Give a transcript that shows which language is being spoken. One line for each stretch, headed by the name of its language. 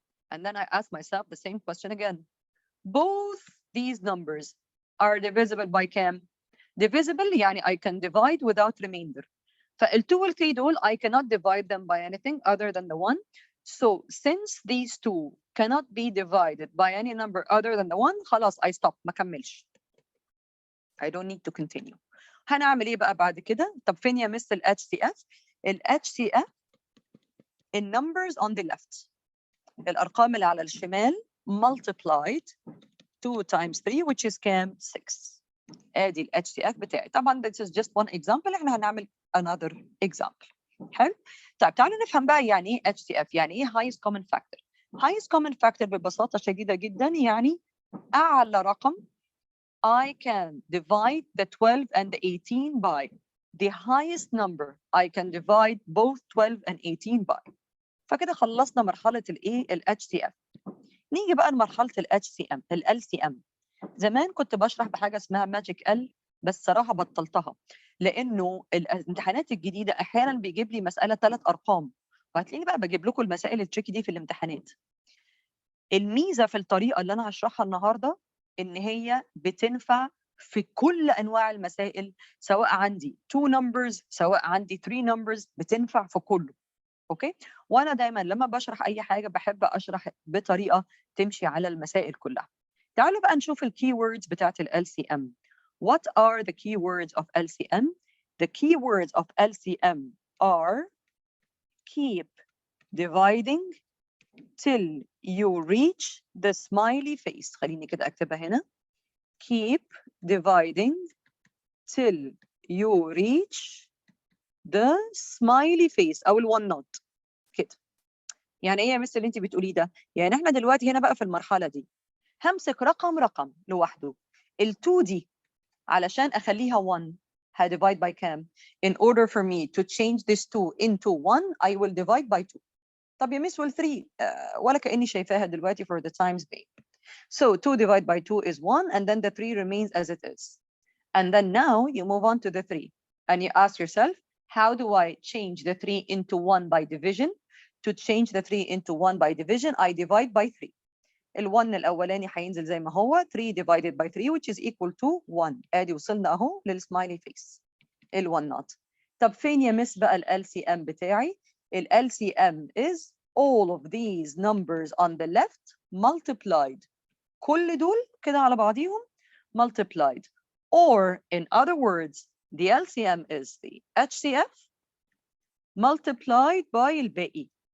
English: And then I ask myself the same question again. Both these numbers are divisible by
Arabic: كام؟
English: Divisible
Arabic: يعني
English: I can divide without remainder.
Arabic: فال2 وال3 دول
English: I cannot divide them by anything other than the 1. So since these two cannot be divided by any number other than the 1,
Arabic: خلاص
English: I stop
Arabic: ما كملش.
English: I don't need to continue.
Arabic: هنعمل ايه بقى بعد كده؟ طب فين يا مس ال HCF؟ ال HCF
English: in numbers on the left.
Arabic: الأرقام اللي على الشمال
English: multiplied 2 times 3 which is
Arabic: كام؟ 6. ادي ال HCF بتاعي. طبعا
English: this is just one example.
Arabic: احنا هنعمل
English: another example.
Arabic: حلو؟ طيب تعالوا نفهم بقى يعني ايه HCF، يعني ايه highest common factor.
English: highest common factor
Arabic: ببساطة شديدة جدا يعني أعلى رقم
English: I can divide the 12 and the 18 by. The highest number I can divide both 12 and 18 by.
Arabic: فكده خلصنا مرحلة الايه؟ ال HCF. نيجي بقى لمرحلة ال HCM، ال LCM. زمان كنت بشرح بحاجة اسمها ماجيك ال، بس صراحة بطلتها لأنه الامتحانات الجديدة أحيانا بيجيب لي مسألة 3 أرقام، وهتلاقيني بقى بجيب لكم المسائل التريكي دي في الامتحانات. الميزة في الطريقة اللي أنا هشرحها النهاردة إن هي بتنفع في كل أنواع المسائل، سواء عندي 2 numbers سواء عندي 3 numbers، بتنفع في كله. أوكي؟ وأنا دايما لما بشرح أي حاجة بحب أشرح بطريقة تمشي على المسائل كلها. تعالوا بقى نشوف الكي ووردز بتاعت ال LCM.
English: What are the keywords of LCM? The keywords of LCM are keep dividing till you reach the smiley face.
Arabic: خليني كده أكتبها هنا.
English: Keep dividing till you reach the smiley face أو ال one not.
Arabic: كده. يعني إيه يا مس اللي أنت بتقوليه ده؟ يعني إحنا دلوقتي هنا بقى في المرحلة دي همسك رقم لوحده. ال 2 دي علشان أخليها 1
English: هدivide by
Arabic: كام؟
English: In order for me to change this 2 into 1 I will divide by 2.
Arabic: طب يا مس وال 3 ولا كأني شايفاها دلوقتي
English: for the times being. So 2 divided by 2 is 1 and then the 3 remains as it is. And then now you move on to the 3 and you ask yourself, how do I change the 3 into 1 by division? To change the 3 into 1 by division I divide by 3.
Arabic: ال1 الأولاني هينزل زي ما هو
English: 3 divided by 3 which is equal to 1.
Arabic: ادي وصلنا اهو للسمايلي فيس ال1 not. طب فين يا مس بقى
English: ال LCM
Arabic: بتاعي؟
English: ال LCM is all of these numbers on the left multiplied.
Arabic: كل دول كده على بعضيهم multiplied.
English: Or in other words the LCM is the HCF multiplied by
Arabic: الباقي.